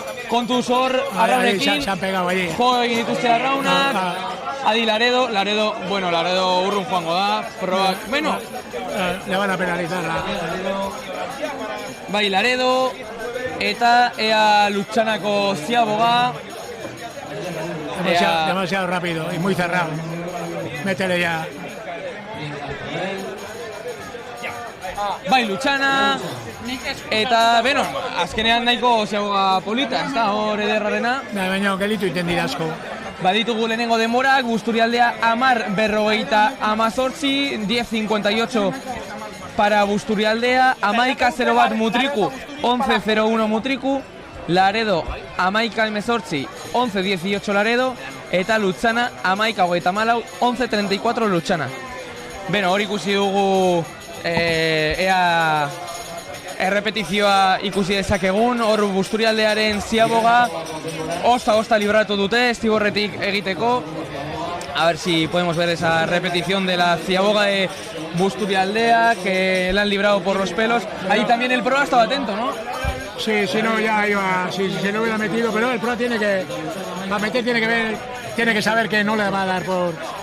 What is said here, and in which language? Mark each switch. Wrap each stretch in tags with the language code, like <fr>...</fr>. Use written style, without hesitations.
<eu>Kontuz hor, arraunekin, jo egin dituzte arraunak, adi Laredo urrun joango da, proak,</eu> <es>le van a penalizar.</es> <eu>Bai Laredo, eta ea Lutxanako ziaboga.</eu> <es>Demasiado rápido y muy cerrado, métele ya.</es> <eu>bai Lutxana, eta, beno, azkenean nahiko ziagoga polita, ez da, hor ederrarena. Baina, gelitu iten dira asko. Baditugu lehenengo demorak, Busturialdea 10:48, 10:58 para Busturialdea, 11:01 Mutriku, 11:01 Mutriku, Laredo 11:18, 11:18 Laredo, eta Lutxana 11:34, 11:34 Lutxana. Beno, hor ikusi dugu ea errepetizioa ikusi dezakegun, hor Busturialdearen ziaboga osta libratu dute Estiborretik egiteko.</eu> <es>A ver si podemos ver esa repetición de la ciaboga de Busturialdea, que la han librado por los pelos. Ahí también el Proa estaba atento, ¿no? Sí, si no ya iba, si se lo hubiera metido, pero el Proa tiene que, para meter tiene que saber que no le va a dar por...</es>